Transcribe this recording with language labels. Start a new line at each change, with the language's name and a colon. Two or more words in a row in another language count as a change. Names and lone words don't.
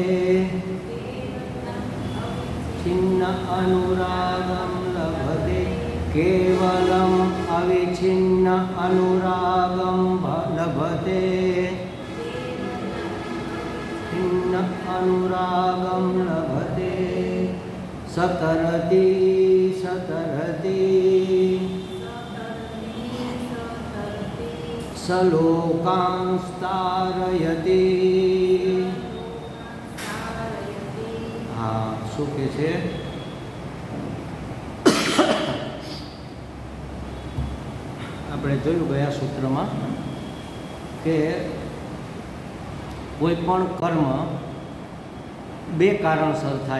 Sanskrit: छिन्न अनुरागं लभते केवलम् अविच्छिन्न अनुरागं लभते छिन्न अनुरागं लभते सतरति सतरति सलोकांस्तारयति।
Gujarati: हाँ શું કે છે આપણે જોયું ગયા સૂત્રમાં કે કોઈ પણ કર્મ બે કારણસર થાય।